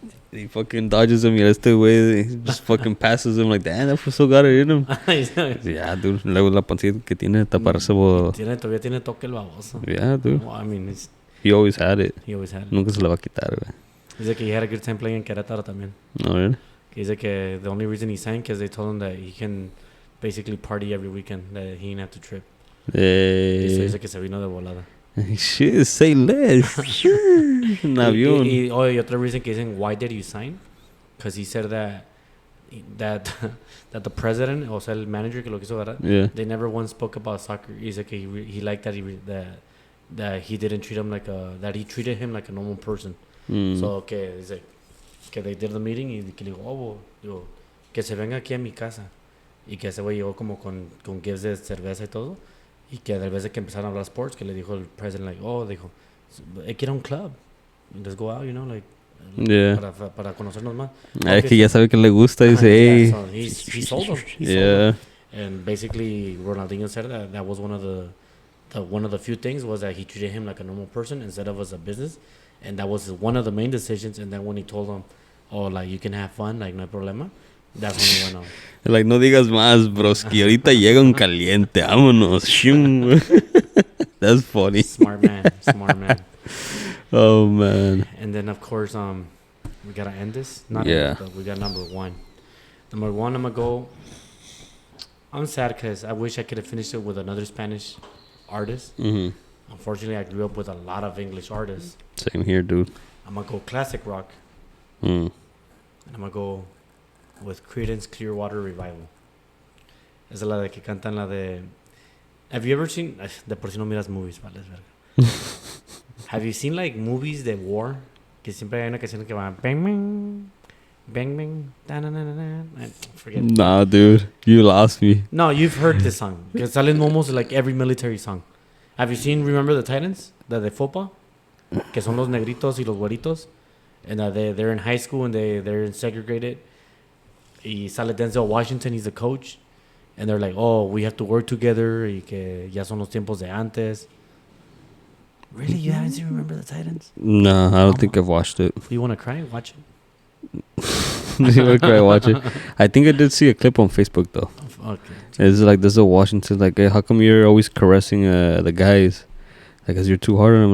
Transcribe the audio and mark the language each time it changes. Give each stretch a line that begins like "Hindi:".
English: He fucking dodges him. Y este güey just fucking passes him like, damn, that fool still got it in him. Yeah, dude.
Spanish: Luego la pancita que tiene taparse. Todavía tiene toque el baboso.
English: Yeah, dude. Well, I mean, He always had it. he always had it.
Spanish: Nunca se le va a quitar, güey.
English: Dice que he had a good time playing in Querétaro también. No, really? Dice que the only reason he signed is they told him that he can basically party every weekend, that he didn't have to trip.
Spanish: Dice que se vino de volada.
English: Shit, say less. Un avión.
Spanish: Y otra reason que dicen, why did you sign? Because he said that the president, o sea, el manager que lo quiso agarrar,
English: Yeah. they never once spoke about soccer. He said que he liked that that he didn't treat him that he treated him like a normal person.
Spanish: So que dice que they did the meeting y que le digo, digo, que se venga aquí a mi casa. Y que ese güey llegó como con gifts de cerveza y todo. Y que de vez de que empezaron a hablar sports, que le dijo el president, like, dijo, hay que ir a un club.
English: Let's go out, you know, like, Yeah.
Spanish: para conocernos más. Es que ya sabe que le gusta. Dice, hey.
English: So he sold them. Yeah. And basically, Ronaldinho said that was one of the few things was that he treated him like a normal person instead of as a business. And that was one of the main decisions. And then when he told him, like, you can have fun, like, no hay problema, that's when he went on.
Spanish: Like, no digas más, broski. Ahorita llega un caliente.
English: Vámonos. Shum. That's funny. Smart man. Oh, man. And then, of course, we got to end this. Yeah. But we got number one. Number one, I'm going to go. I'm sad because I wish I could have finished it with another Spanish artist. Mm-hmm. Unfortunately, I grew up with a lot of English artists. Same here, dude. I'm going to go classic rock. Mm. And I'm going to go with Creedence Clearwater Revival.
Spanish: Esa es la de que cantan la de... Have you ever seen... De por si no miras movies, vale, es verga.
English: Have you seen, like, movies de war?
Spanish: Que siempre hay una canción que va...
English: Bang, bang, bang, bang, da-na-na-na-na. I forget. Nah, dude. You lost me. No, you've heard this song. Because sale en almost, like, every military song. Have you seen Remember the Titans?
Spanish: La de football? Que son los negritos y los güeritos.
English: And they're in high school and they're segregated. Y sale Denzel Washington, he's the coach. And they're like, we have to work together.
Spanish: Y que ya son los tiempos de antes.
English: Really? You haven't seen Remember the Titans? No, I don't think I've watched it. You want to cry? Watch it. You want to cry? Watch it. I think I did see a clip on Facebook, though. Okay. It's like, there's a Washington, like, hey, how come you're always caressing the guys? Like, cause you're too hard on them.